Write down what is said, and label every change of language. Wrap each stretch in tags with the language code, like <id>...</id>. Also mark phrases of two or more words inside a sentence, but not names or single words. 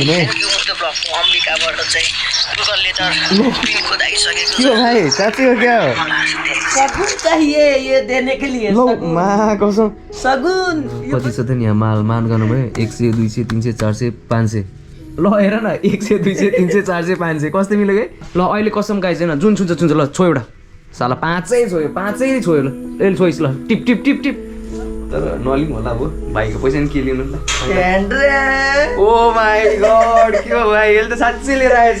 <ne>सुन है अमेरिकाबाट चाहिँ गुगलले त पिन खोदाइसकेको के हो भाइ साँच्चै हो क्या हो</ne> <hi>सगुन चाहिए ये देने के लिए लो मा कसम सगुन</hi> <ne>कति छ त नि यहाँ माल मान गर्नु भयो 100 200 300 400 500 ल हेर न 100 200 300 400 500 कस्तो मिल्यो है ल अहिले कसम गाइस हैन जुन छुन्छ ल छो एउटा साला पाँचै छोयो ल यसले छोइस ल टिप टिप टिप टिप तर नलिम होला अब भाइको पैसा नि के लिनु ल</ne> <en>oh my god</en> <ne>के हो भाइ यसले त साच्चै लिएर आएछ</ne>